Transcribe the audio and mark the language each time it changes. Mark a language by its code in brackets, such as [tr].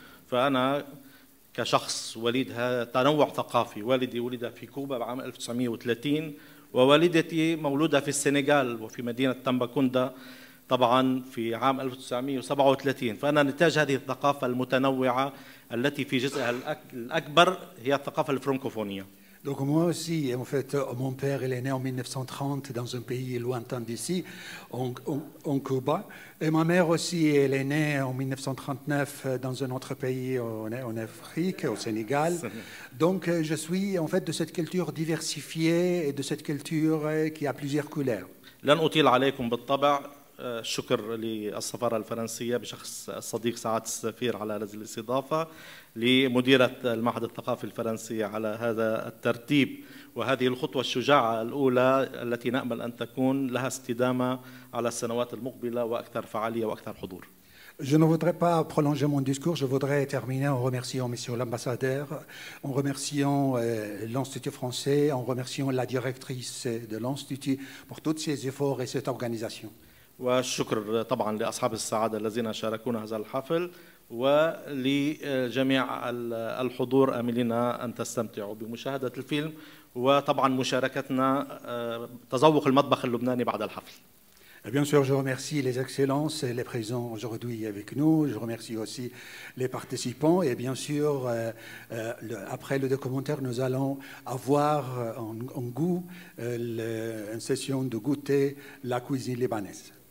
[ar] فأنا كشخص وليد هذا تنوع ثقافي، والدي ولد في كوبا بعام 1930 ووالدتي مولودة في السنغال وفي مدينة تمباكوندا طبعا في عام 1937. فأنا نتاج هذه الثقافة المتنوعة التي في جزءها الأكبر هي الثقافة الفرنكوفونية. [fr] Donc moi aussi, en fait, mon père il est né en 1930 dans un pays lointain d'ici, en Cuba. Et ma mère aussi, elle est née en 1939 dans un autre pays en Afrique, au Sénégal. Donc je suis en fait de cette culture diversifiée et de cette culture qui a plusieurs couleurs. [ar] لن أطيل عليكم بالطبع. شكر للسفارة الفرنسية بشخص الصديق سعادة السفير على هذه الاستضافة، لمديرة المعهد الثقافي الفرنسي على هذا الترتيب وهذه الخطوة الشجاعة الأولى التي نأمل أن تكون لها استدامة على السنوات المقبلة وأكثر فعالية وأكثر حضور. [fr] Je ne voudrais pas prolonger mon discours, je voudrais terminer en remerciant Monsieur l'ambassadeur, en remerciant l'Institut français, en remerciant la directrice de l'Institut pour tous ses efforts et cette organisation. [ar] والشكر طبعا لأصحاب السعادة الذين شاركونا هذا الحفل ولجميع الحضور. آملين أن تستمتعوا بمشاهدة الفيلم وطبعا مشاركتنا تذوق المطبخ اللبناني بعد الحفل. [fr] Et bien sûr, je remercie les excellences et les présents aujourd'hui avec nous. Je remercie aussi les participants. Et bien sûr, après le documentaire, nous allons avoir en goût une session de goûter la cuisine libanaise.